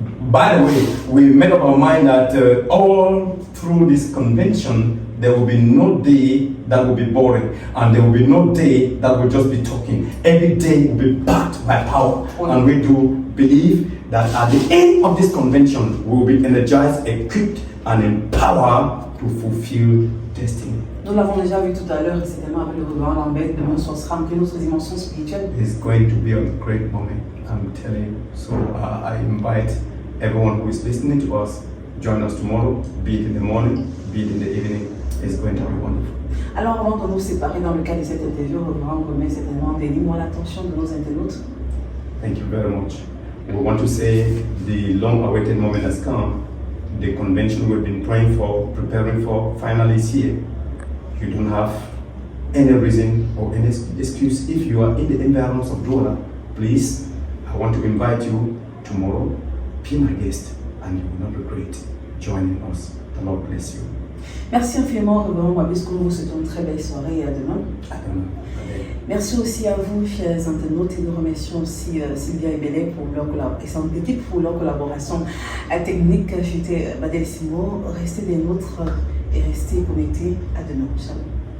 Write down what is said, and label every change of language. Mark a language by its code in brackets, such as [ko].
[en] By the way, we made up our mind that all through this convention, there will be no day that will be boring, and there will be no day that will just be talking. Every day will be backed by power, and we do believe that at the end of this convention, we will be energized, equipped, and empowered to fulfill destiny. [fr] Nous l'avons déjà vu tout à l'heure, certainement avec le reverend Lambert, demain soir sera rempli notre dimension spirituelle. [en] It's going to be a great moment, I'm telling you. So I invite everyone who is listening to us, join us tomorrow, be it in the morning, be it in the evening. It's going to be wonderful. [fr] Alors avant de nous séparer dans le cadre de cette interview, reverend remet certainement des mots à l'attention de nos internautes. [en] Thank you very much. We want to say the long-awaited moment has come. The convention we've been praying for, preparing for, finally is here. You don't have any reason or any excuse. If you are in the environs of Douala, please, I want to invite you tomorrow. Be my guest, and you will not regret joining us. The Lord bless you. [fr] Merci infiniment, reverend Babisco. Nous vous souhaitons une très belle soirée et à demain. À demain. Merci aussi à vous, chers internautes, et nous remercions aussi Sylvia et Bélé pour leur collaboration, l'équipe pour leur collaboration technique. J'étais Badel Simo. Restez des nôtres et restez connectés. À demain. Shalom.